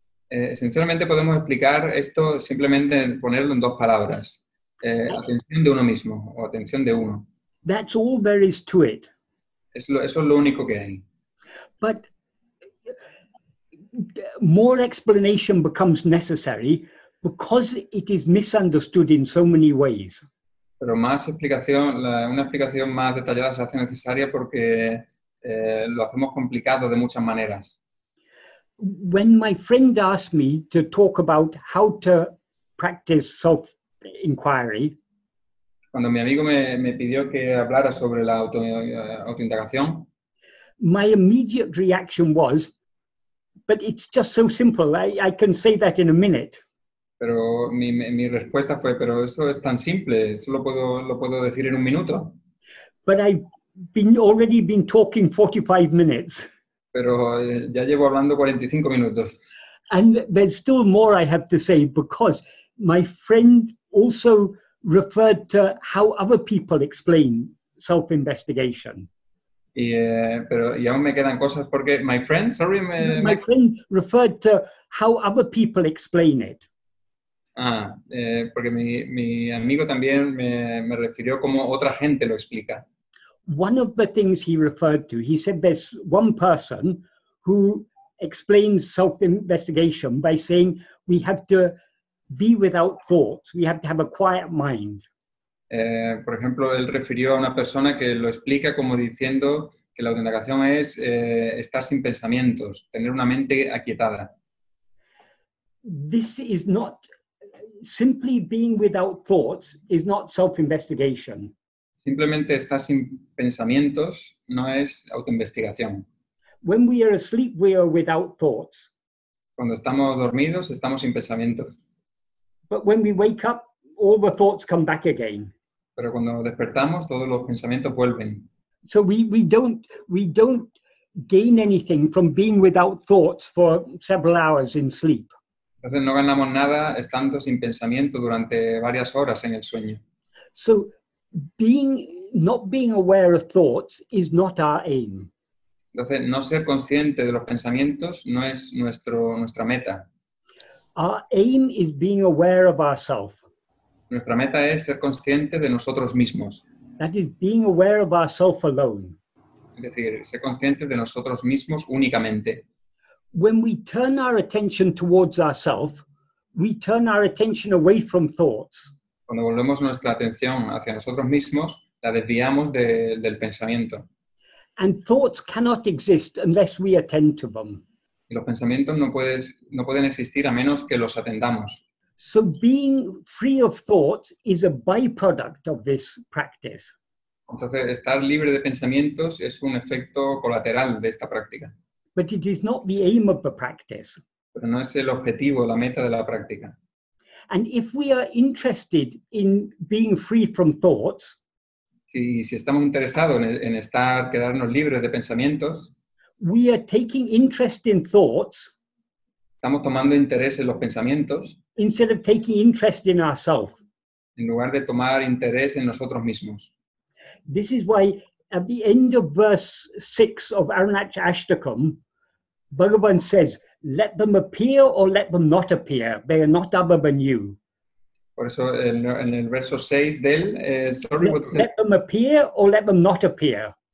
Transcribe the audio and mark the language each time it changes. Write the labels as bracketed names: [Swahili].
[Spanish] Esencialmente podemos explicar esto simplemente ponerlo en 2 palabras. Atención de uno mismo o atención de uno. [English] That's all there is to it. [Spanish] Eso es lo único que hay. [English] But more explanation becomes necessary because it is misunderstood in so many ways. [Spanish] Pero más explicación, una explicación más detallada se hace necesaria porque lo hacemos complicado de muchas maneras. [English] When my friend asked me to talk about how to practice self-enquiry, [Spanish] cuando mi amigo me pidió que hablara sobre la autoindagación, [English] my immediate reaction was, but it's just so simple, I can say that in a minute. [Spanish] Pero mi respuesta fue, pero eso es tan simple, eso lo puedo decir en un minuto. [English] But I've already been talking 45 minutes. [Spanish] Pero ya llevo hablando 45 minutos. [English] And there's still more I have to say because my friend also referred to how other people explain self-investigation. [Spanish] Pero aún me quedan cosas porque [English] my friend referred to how other people explain it. [Spanish] Porque mi amigo también me refirió cómo otra gente lo explica. [English] One of the things he referred to, he said there's one person who explains self-investigation by saying we have to be without thoughts, we have to have a quiet mind. [Spanish] Por ejemplo, él refirió a una persona que lo explica como diciendo que la autoindagación es estar sin pensamientos, tener una mente aquietada. [English] This is not, simply being without thoughts is not self-investigation. [Spanish] Simplemente estar sin pensamientos no es autoinvestigación. [English] When we are asleep, we are without thoughts. [Spanish] Cuando estamos dormidos, estamos sin pensamientos. [English] But when we wake up, all the thoughts come back again. [Spanish] Pero cuando despertamos, todos los pensamientos vuelven. [English] So we don't gain anything from being without thoughts for several hours in sleep. [Spanish] Entonces no ganamos nada estando sin pensamiento durante varias horas en el sueño. [English] So not being aware of thoughts is not our aim. [Spanish] Entonces no ser consciente de los pensamientos no es nuestra meta. [English] Our aim is being aware of ourselves. [Spanish] Nuestra meta es ser consciente de nosotros mismos. [English] That is being aware of ourselves alone. [Spanish] Es decir, ser conscientes de nosotros mismos únicamente. [English] When we turn our attention towards ourselves, we turn our attention away from thoughts. [Spanish] Cuando volvemos nuestra atención hacia nosotros mismos, la desviamos del pensamiento. [English] And thoughts cannot exist unless we attend to them. [Spanish] Y los pensamientos no pueden existir a menos que los atendamos. [English] So being free of thoughts is a byproduct of this practice. [Spanish] Entonces, estar libre de pensamientos es un efecto colateral de esta práctica. [English] But it is not the aim of the practice. [Spanish] Pero no es el objetivo, la meta de la práctica. [English] And if we are interested in being free from thoughts, [Spanish] si estamos interesados en quedarnos libres de pensamientos, [English] we are taking interest in thoughts [Spanish] estamos tomando interés en los pensamientos [English] instead of taking interest in ourselves. [Spanish] en lugar de tomar interés en nosotros mismos. [English] This is why at the end of verse 6 of Arunachashtakam, Bhagavan says, let them appear or let them not appear. They are not other than you. [Spanish] Por eso en el verso 6 del, [English] sorry, what's Let them appear or let them not appear.